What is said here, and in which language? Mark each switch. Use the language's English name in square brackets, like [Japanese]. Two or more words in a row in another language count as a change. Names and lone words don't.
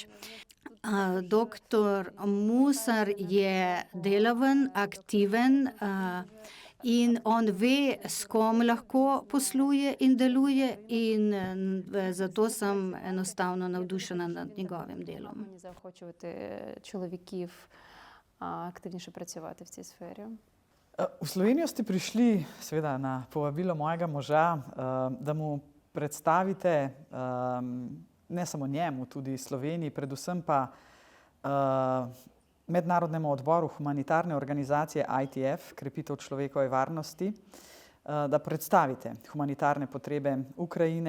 [Slovenian] Doktor Musar je delaven, aktiven in on ve, s kom lahko posluje in deluje in zato sem enostavno navdušena nad njegovim delom. [Ukrainian] Мені заохочувати чоловіків активніше працювати в цій сфері. [Slovenian] V Slovenijo ste prišli seveda na povabilo mojega moža, da mu predstavite ne samo njemu, tudi Sloveniji, predvsem pa Mednarodnemu odboru humanitarne organizacije ITF, krepitev človekove varnosti, da predstavite humanitarne potrebe Ukrajine.